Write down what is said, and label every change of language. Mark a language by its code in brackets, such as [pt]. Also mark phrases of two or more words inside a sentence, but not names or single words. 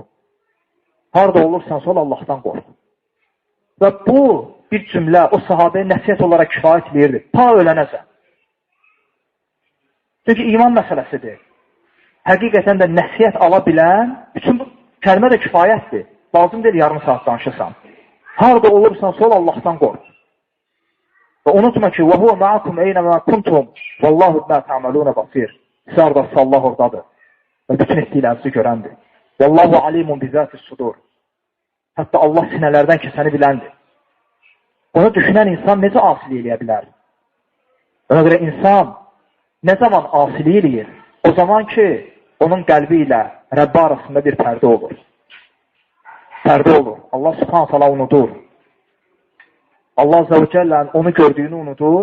[az] Harada olursansa ol, Allahdan qorx. Və bu bir cümlə o sahabəyə nəsiyyət olaraq kifayət edirdi. Ta ölənəcə. Çünki iman məsələsidir. Həqiqətən də nəsiyyət ala bilən, bütün bu kəlmə də kifayətdir. Lazım deyil yarım saat danışırsan. Harada olursansa ol, Allahdan qorx. Və unutma ki, [ar] وَهُوَ مَعَكُمْ اَيْنَمَا كُنْتُمْ وَاللّٰهُ بِمَا تَعْمَلُونَ بَصِيرٌ. [az] Siz aradasa Allah oradadır və bütün etdiklərinizi görəndir. [ar] وَاللّٰهُ عَلِيمٌ بِذَاتِ الصُّدُورِ. [az] Hətta Allah sinələrdən keçəni biləndir. Bunu düşünən insan necə asilik eləyə bilər? Ona görə insan nə zaman asilik eləyir? O zaman ki, onun qəlbi ilə Rəbbi arasında bir pərdə olur. Pərdə olur. Allah [ar] سبحانه تعالى [az] unudur. Allah [ar] عز و جل [az] onu gördüyünü unudur.